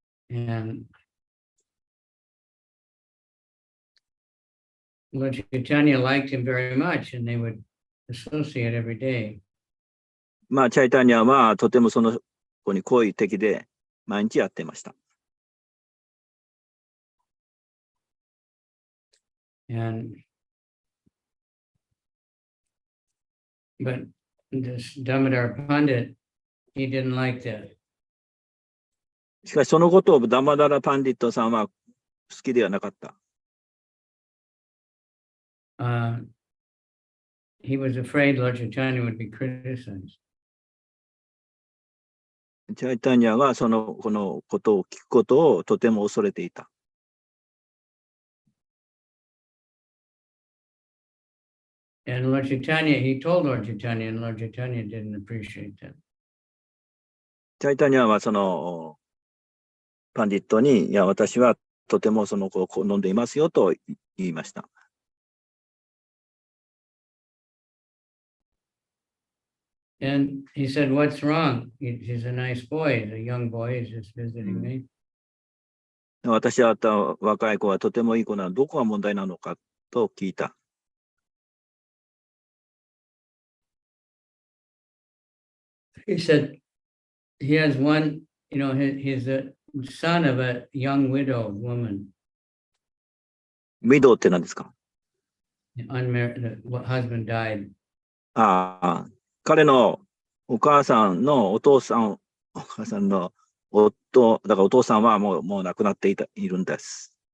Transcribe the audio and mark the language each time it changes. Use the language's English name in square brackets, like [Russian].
[English] And Lord Chaitanya liked him very much, and they would associate every day. [Japanese] まあ、チャイタニアはとてもその子に好意的で毎日やってました。 [English] But this Damodar Pandit, he didn't like that. [Japanese] しかしそのことをダマダラ・パンディットさんは好きではなかった。 [English] He was afraid Lord Chaitanya would be criticized. [Japanese] チャイタニアがこのことを聞くことをとても恐れていた。 [English] And Lord Chaitanya, he told Lord Chaitanya, and Lord Chaitanya didn't appreciate that. [Japanese] チャイタニアはそのパンディットに、いや、私はとてもその子を好んでいますよと言いました。 [English] And he said, what's wrong? He's a nice boy. He's a young boy. He's just visiting me. [Japanese] 私は若い子はとてもいい子なの。どこが問題なのかと聞いた。 [English] He said, he has one, he's a son of a young widow woman. [Japanese] ウィドウって何ですか？ [English] Unmarried, the husband died. [Japanese] 彼のお母さんのお父さんの夫、だからお父さんはもう亡くなっているんです。